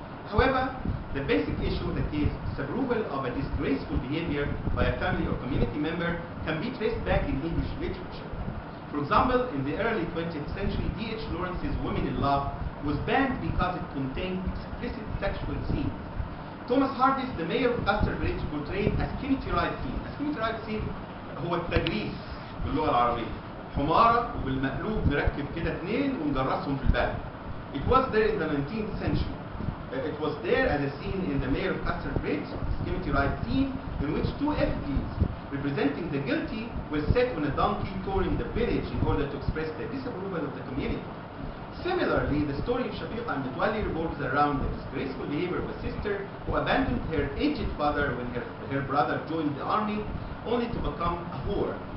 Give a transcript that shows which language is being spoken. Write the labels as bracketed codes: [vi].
[en] However, the basic issue that is disapproval of a disgraceful behavior by a family or community member can be traced back in English literature. For example, in the early 20th century, D.H. Lawrence's Women in Love was banned because it contained explicit sexual scenes. Thomas Hardy's The Mayor of Casterbridge portrayed a skeneterized scene. A skeneterized scene [ar] هو التجريس باللغة العربية. حمارة وبالمقلوب نركب كده اثنين ونجرسهم في البلد. [en] It was there in the 19th century. It was there as a scene in The Mayor of Casterbridge, skeneterized scene in which two effigies representing the guilty were set on a donkey touring the village in order to express the disapproval of the community. Similarly, the story of Shafiqa and Metwally revolves around the disgraceful behavior of a sister who abandoned her aged father when her brother joined the army, only to become a whore.